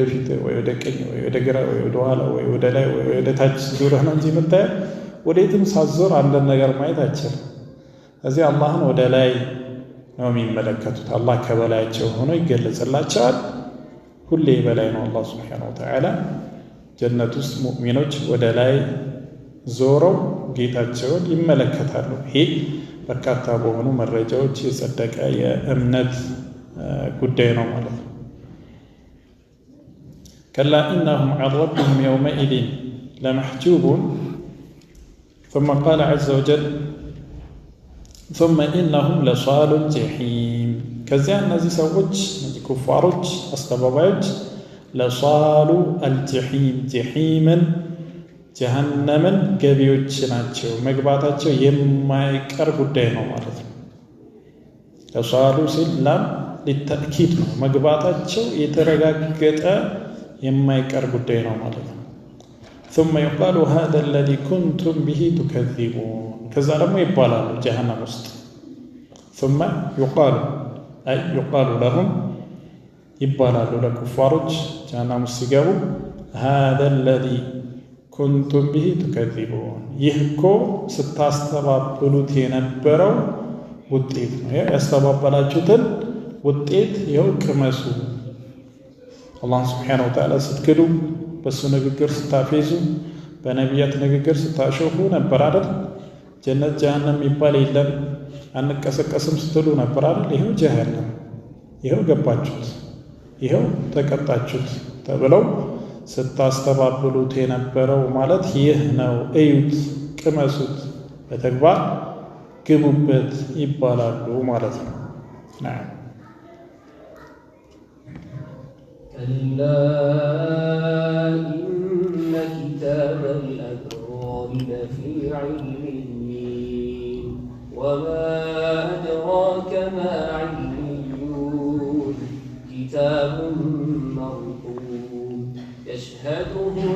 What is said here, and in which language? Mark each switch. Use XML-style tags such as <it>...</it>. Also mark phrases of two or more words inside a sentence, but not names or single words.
<am>ፊት ወይ ወደ ቀኝ ወይ ወደ ግራ ወይ ወደ ኋላ ወይ ወደ ላይ ወይ ወደ ታች ዙረህ ነው እንጂ የምታየው ወዴትም ሳዞር አንድን ነገር ማየት አይችልም። እዚህ አላህን ወደ ላይ ነው የሚመለከቱት። አላህ ከበላያቸው ሆኖ ይገለጽላቸዋል። ሁሌ በላይ ነው</am> <ar>الله سبحانه وتعالى።</ar> <am>ጀነት ውስጥ ሙእሚኖች ወደ ላይ ዞረው ጌታቸውን ይመለከታሉ። ይሄ በርካታ በሆኑ መረጃዎች የጸደቀ የእምነት ጉዳይ ነው ማለት ነው።</am> <ar>كلا إنهم عن ربهم يومئذ لمحجوبون ثم قال عز وجل ثم إنهم لصالو الجحيم</ar> <am>ከዚያ እነዚህ ሰዎች እነዚህ ኩፋሮች አስተባባዮች</am> <ar>لصالو الجحيم</ar> <am>ጀሒምን ጀሃነምን ገቢዎች ናቸው፣ መግባታቸው የማይቀር ጉዳይ ነው ማለት ነው። ለሷሉ ሲል</am> <ar>لام التأكيد</ar> <am>ነው፣ መግባታቸው የተረጋገጠ የማይቀር ጉዳይ ነው ማለት ነው።</am> <ar>ثم يقال هذا الذي كنتم به تكذبون</ar> <am>ከዛ ደግሞ ይባላሉ ጀሃነም ውስጥ ثم</am> <ar>يقال لهم</ar> <am>ይባላሉ ለኩፋሮች ጀሃነም ውስጥ ሲገቡ</am> <ar>هذا الذي كنتم به تكذبون</ar> <am>ይህ እኮ ስታስተባብሉት የነበረው ውጤት ነው። ያስተባበላችሁትን ውጤት ይኸው ቅመሱ።</am> <ar>الله سبحانه وتعالى</ar> <am>ስትክዱ፣ በሱ ንግግር ስታፌዙ፣ በነቢያት ንግግር ስታሾፉ ነበር አይደል? ጀነት ጀሃነም የሚባል የለም አንቀሰቀስም ስትሉ ነበር አይደል? ይኸው ጀሃነም፣ ይኸው ገባችሁት፣ ይኸው ተቀጣችሁት ተብለው ስታስተባብሉት የነበረው ማለት ይህ ነው። እዩት፣ ቅመሱት፣ በተግባር ግቡበት ይባላሉ ማለት ነው።</am> <ar>كلا إن كتاب الأبرار لفي عليين وما أدراك ما عليون كتاب مرقوم يشهده</ar>